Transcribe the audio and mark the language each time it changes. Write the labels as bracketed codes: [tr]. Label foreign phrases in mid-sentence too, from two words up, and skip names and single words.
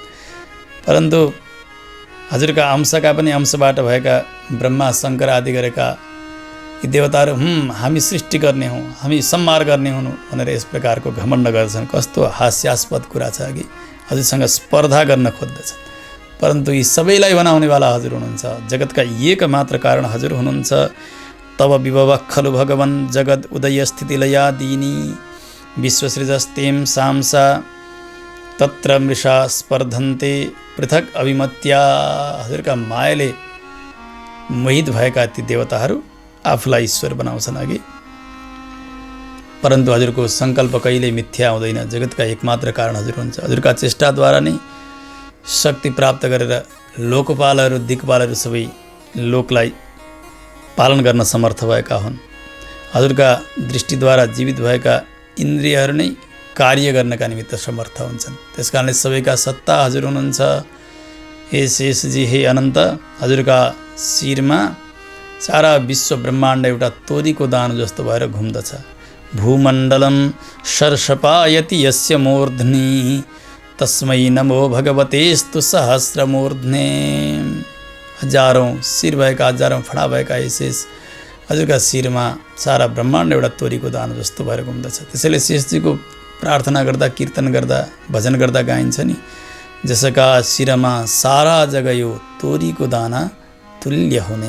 [ne] परन्तु हजुरका अंशका पनि अंशबाट भएका ब्रह्मा शङ्कर आदि गरेका यी देवताहरू हामी सृष्टि गर्ने हौँ, हामी संहार गर्ने हुँ भनेर यस प्रकारको घमण्ड गर्छन्। कस्तो हास्यास्पद कुरा छ कि हजुरसँग स्पर्धा गर्न खोज्दछन्। परन्तु यी सबैलाई बनाउनेवाला हजुर हुनुहुन्छ। जगतका एक मात्र कारण हजुर हुनुहुन्छ। [sa] तब विभव खलु भगवन् जगद उदय स्थिति लयादिनी विश्वसृजस्तेम साम्सा तत्र मृषा स्पर्धन्ते पृथक अभिमत्या। [ne] हजुरका मायाले मोहित भएका ती देवताहरू आफूलाई ईश्वर बनाउँछन् अघि। परन्तु हजुरको सङ्कल्प कहिल्यै मिथ्या हुँदैन। जगतका एकमात्र कारण हजुर हुन्छ। हजुरका चेष्टाद्वारा नै शक्ति प्राप्त गरेर लोकपालहरू दिक्पालहरू सबै लोकलाई पालन गर्न समर्थ भएका हुन्। हजुरका दृष्टिद्वारा जीवित भएका इन्द्रियहरू नै कार्य गर्नका निमित्त समर्थ हुन्छन्। त्यसकारणले सबैका सत्ता हजुर हुनुहुन्छ। हे शेषजी, हे अनन्त, हजुरका शिरमा सारा विश्व ब्रह्माण्ड एउटा तोरीको दानो जस्तो भएर घुम्दछ। [sa] भूमण्डलम सर्षपायति यस्य मूर्ध्नि तस्मै नमो भगवतेस्तु सहस्रमूर्ध्ने। [ne] हजारौँ शिर भएका, हजारौँ फडा भएका शेष, हजुरका शिरमा सारा ब्रह्माण्ड एउटा तोरीको दानो जस्तो भएर घुम्दछ। त्यसैले शेषजीको प्रार्थना गर्दा, कीर्तन गर्दा, भजन गर्दा गाइन्छ नि, जसका शिरमा सारा जग्गा यो तोरीको दाना तुल्य हुने।